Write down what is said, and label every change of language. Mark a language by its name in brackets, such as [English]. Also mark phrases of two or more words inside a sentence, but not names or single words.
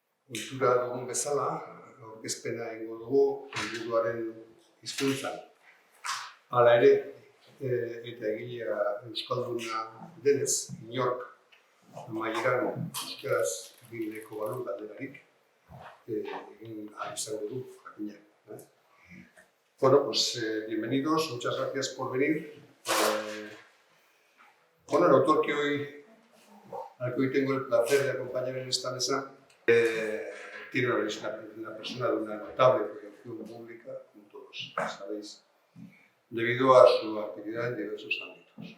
[Basque] Kultura dugun bezala, aurkezpena egingo dugu liburuaren hizkuntzan. Hala ere, eta egilea euskalduna denez, inork amaieran euskaraz egineko balu galderarik egin ahal izango du, jakina. Bueno, [Spanish] pues bienvenidos, muchas gracias por venir. Bueno, el autor al que hoy tengo el placer de acompañar en esta mesa tiene una persona de una notable proyección pública, como todos sabéis, debido a su actividad en diversos ámbitos.